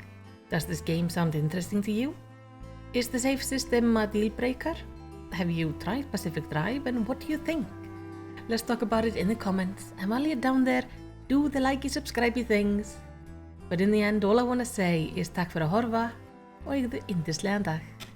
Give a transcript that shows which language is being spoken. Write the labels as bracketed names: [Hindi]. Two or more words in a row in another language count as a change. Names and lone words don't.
[English] Does this game sound interesting to you? Is the save system a deal breaker? Have you tried Pacific Drive and what do you think? Let's talk about it in the comments, and while you're down there, do the likey subscribey things. But in the end, all I want to say is [Icelandic] takk fyrir að horfa og eigðu yndislegan dag.